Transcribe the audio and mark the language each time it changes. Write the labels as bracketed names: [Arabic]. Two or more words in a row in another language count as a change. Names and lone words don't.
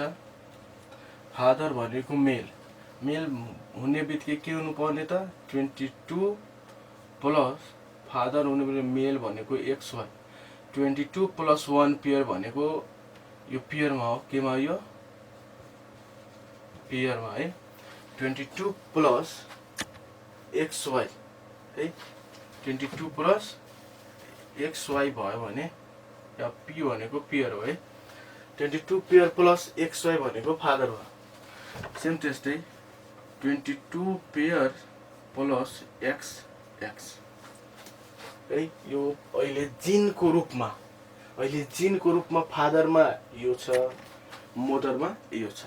[Nepali] फादर भनेको मेल हुने बित्तिकै के हुनुपर्ने त? 22 प्लस फादर हुने मेल भनेको XY, 22 प्लस 1 पेयर भनेको यो पेयरमा हो, केमा? यो पेयरमा है। 22 प्लस XY है, 22 प्लस XY भयो भने P भनेको पेयर हो है। 22 [English] pair plus XY [Nepali] भनेको फादर भयो। सेम त्यस्तै 22 [English] pair plus XX [Nepali] है। यो अहिले जिनको रूपमा फादरमा यो छ, मदरमा यो छ।